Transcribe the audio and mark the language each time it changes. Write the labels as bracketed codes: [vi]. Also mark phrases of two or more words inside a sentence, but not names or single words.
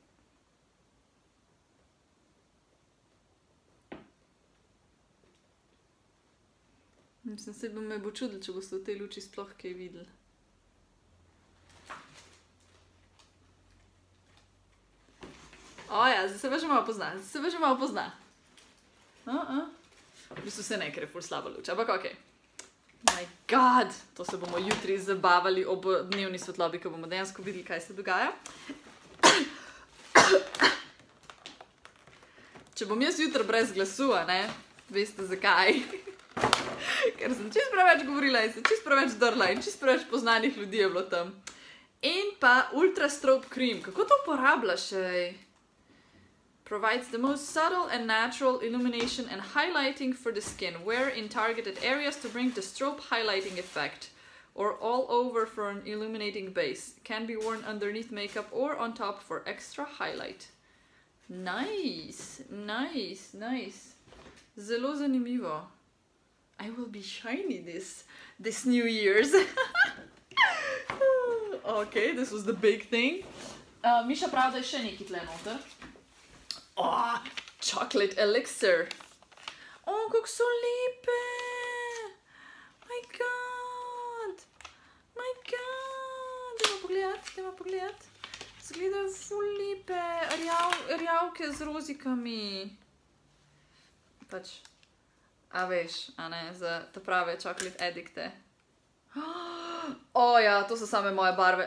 [sl] Mislim, se me bo čudil, če boste v tej luči sploh kaj videli. Oja, zdaj se pa že malo pozna. V bistvu se ne, ker je ful slaba luč, ampak okej. [en] My god, [sl] to se bomo jutri zabavali ob dnevni svetlobi, ko bomo dejansko videli, kaj se dogaja. Če bom jaz jutri brez glasu, a ne, veste zakaj. Ker sem čisto preveč govorila in sem čisto preveč drla in čisto preveč poznanih ljudi je bilo tam. In pa Ultra Strobe Cream, kako to uporabljaš, ej? [en] Provides the most subtle and natural illumination and highlighting for the skin. Wear in targeted areas to bring the strobe highlighting effect, or all over for an illuminating base. Can be worn underneath makeup or on top for extra highlight. Nice. [sl] Zelo zanimivo. [en] I will be shiny this New Year's. Okay, this was the big thing. [sl] Miša pravi, da je še nekaj tle noter. [en] Oh, chocolate elixir. [sl] Oh, kako so lepe. [en] My god. [sl] Dajmo pogledati. Zgledajo ful lepe. Rjavke z rozikami. Pač, a veš, a ne, za te prave [en] chocolate addicte. [sl] Oh ja, to so same moje barve.